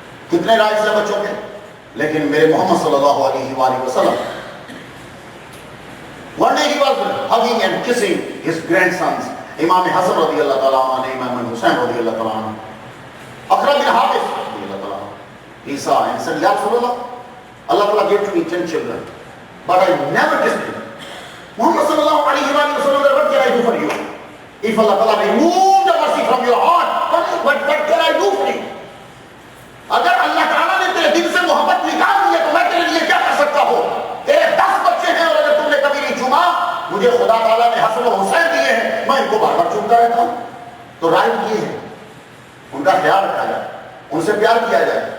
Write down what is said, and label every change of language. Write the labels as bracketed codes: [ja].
[ur] کتنے رائٹس ہیں بچوں کے, لیکن میرے محمد صلی اللہ علیہ وآلہ وسلم [en] one day he was hugging and kissing his grandsons, [ur] امام حسن رضی اللہ تعالیٰ عنہ, امام حسین رضی اللہ تعالیٰ عنہ, اقرا بن حابس رضی اللہ تعالیٰ عنہ. [en] He saw and said, Ya Rasulullah, Allah Ta'ala gave to me 10 children, but I never kissed them. Muhammad sallallahu alayhi wa sallam, what can I do for you? If Allah Ta'ala removed the mercy from your heart, what can I do for you? [ur] اگر اللہ تعالیٰ نے تیرے دل سے محبت نکال دی ہے تو میں تیرے لیے کیا کر سکتا ہوں؟ تیرے 10 بچے ہیں اور اگر تم نے کبھی نہیں چوما, مجھے خدا تعالیٰ نے حسن و حسین دیے ہیں, میں ان کو بار بار چومتا رہتا ہوں. تو رائٹ یہ ہے, ان کا خیال رکھا جائے, ان سے پیار کیا جائے.